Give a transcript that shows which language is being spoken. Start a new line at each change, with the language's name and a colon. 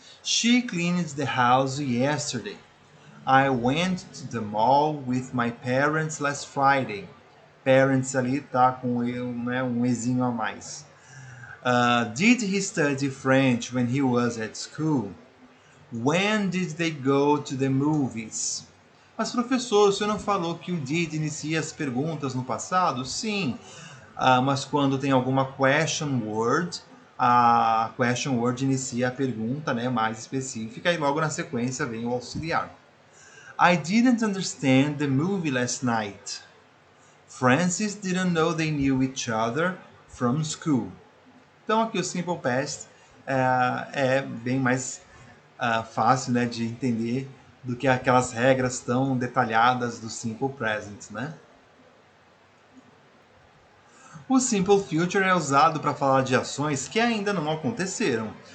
English: She cleaned the house yesterday. I went to the mall with my parents last Friday.
Portuguese: Parents ali está com né, um ezinho a mais.
English: Did he study French when he was at school? When did they go to the movies?
Portuguese: Mas professor, o senhor não falou que o did inicia as perguntas no passado? Sim, mas quando tem alguma question word, a question word inicia a pergunta, né, mais específica e logo na sequência vem o auxiliar.
English: I didn't understand the movie last night. Francis didn't know they knew each other from school.
Portuguese: Então aqui o Simple Past é bem mais fácil, né, de entender do que aquelas regras tão detalhadas do Simple Present, né? O Simple Future é usado para falar de ações que ainda não aconteceram.